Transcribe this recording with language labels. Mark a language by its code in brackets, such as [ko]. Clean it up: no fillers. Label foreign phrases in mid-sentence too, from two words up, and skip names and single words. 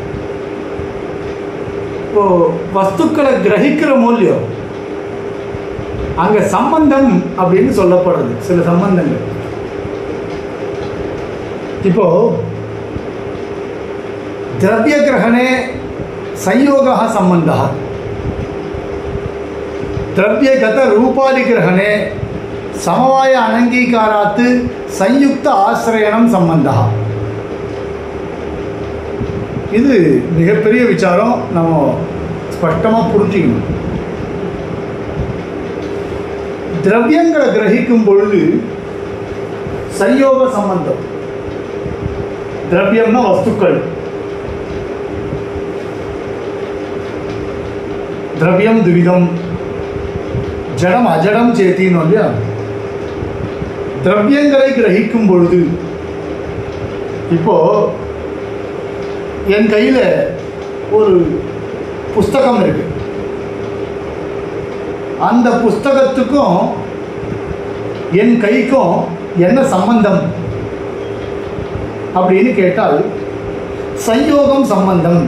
[ta] இப்போ வஸ்துக்களை கிரகிக்கிற மூல்யம் அங்க சம்பந்தம் அப்படின்னு சொல்லப்படுறது. சில சம்பந்தங்கள் இப்போ [sa] द्रव्य ग्रहणे संयोगः संबंधः, द्रव्यगत रूपादि ग्रहणे समवाय अनंगीकारात् संयुक्त आश्रयणम संबंधः. [ta] இது மிகப்பெரிய விசாரம், நம்ம ஸ்பஷ்டமாக புரிஞ்சுக்கணும். திரவியங்களை கிரகிக்கும் பொழுது சயோக சம்பந்தம். திரவியம்னா வஸ்துக்கள், [sa] द्रव्यम द्विविधम जडम अजडम चेतीनो இல்லையா? [ta] திரவியங்களை கிரகிக்கும் பொழுது இப்போ என் கையில் ஒரு புஸ்தகம் இருக்கு, அந்த புஸ்தகத்துக்கும் என் கைக்கும் என்ன சம்பந்தம் அப்படின்னு கேட்டால் சம்யோகம் சம்பந்தம்.